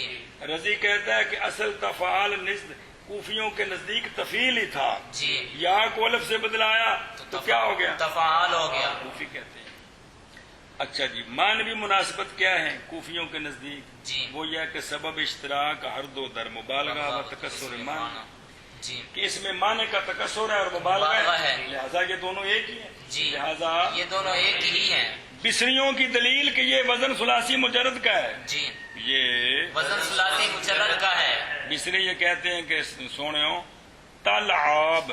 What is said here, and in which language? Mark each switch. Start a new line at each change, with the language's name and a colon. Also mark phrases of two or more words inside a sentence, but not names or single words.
Urdu: رضی کہتا ہے کہ اصل تفعال نزد کوفیوں کے نزدیک تفعیل ہی تھا، جی یا کو الف سے بدلایا تو کیا ہو گیا؟ تفعال ہو گیا. کوفی کہتے ہیں. اچھا جی، معنوی مناسبت کیا ہے کوفیوں کے نزدیک؟ جی وہ یہ کہ
Persian: سبب اشتراک ہر دو در مبالغہ و تکسر معنی،
Urdu: جی کہ اس میں معنی کا تکسر ہے اور مبالغہ مبالغہ ہے، ہے. لہذا یہ دونوں ایک ہی ہیں. جی لہذا یہ دونوں ایک ہی ہیں. بصریوں کی دلیل کہ یہ وزن ثلاثی مجرد کا ہے. جی یہ وزن ثلاثی مجرد کا ہے. بصری یہ کہتے ہیں کہ سونے تلعاب،